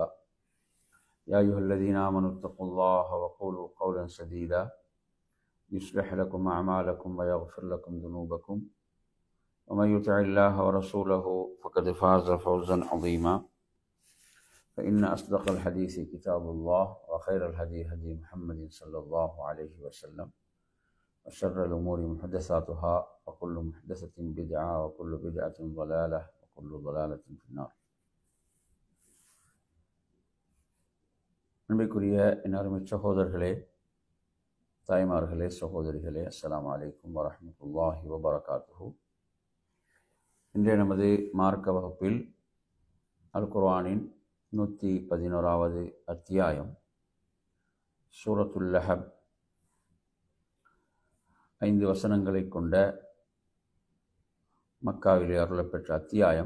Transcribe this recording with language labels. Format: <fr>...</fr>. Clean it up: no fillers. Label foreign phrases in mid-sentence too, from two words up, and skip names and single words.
<ar>يا أيها الذين آمنوا اتقوا الله وقولوا قولا سديدا يصلح لكم أعمالكم ويغفر لكم ذنوبكم، ومن يطع الله ورسوله فقد فاز فوزا عظيما. فإن أصدق الحديث كتاب الله، وخير الهدي هدي محمد صلى الله عليه وسلم، وشر الأمور محدثاتها، وكل محدثة بدعة، وكل بدعة ضلالة، وكل ضلالة في النار.</ar> <ta>அன்பிற்குரிய அருமை சகோதரர்களே, தாய்மார்களே, சகோதரிகளே,</ta> <ar>السلام عليكم ورحمة الله وبركاته.</ar> <ta>இன்றைய நமது மார்க்க வகுப்பில் அல் குர்ஆனின் 111வது அத்தியாயம் சூரத்துல் லஹப் 5 வசனங்களை கொண்ட மக்காவிலே அருளப்பெற்ற அத்தியாயம்.</ta>